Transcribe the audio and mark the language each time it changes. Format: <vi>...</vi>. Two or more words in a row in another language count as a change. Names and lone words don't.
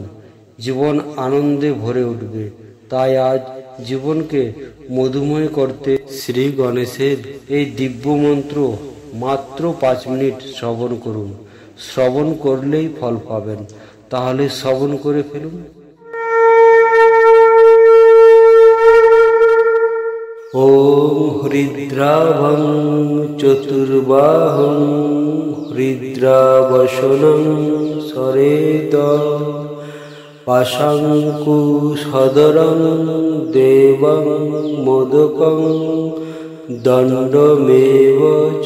<bn>জীবন আনন্দে ভরে উঠবে। তাই আজ জীবনকে মধুময় করতে শ্রী গণেশের এই দিব্য মন্ত্র মাত্র 5 মিনিট শ্রবণ করুন। শ্রবণ করলেই ফল পাবেন। তাহলে শ্রবণ করে ফেলুন।</bn> <sa>ওম হৃদ্রাভং চতুর্বাহং হৃদ্রাবসনং সরেত পাশাঙ্কুশধরং দেবং মোদকং দণ্ডমেব চ।</sa>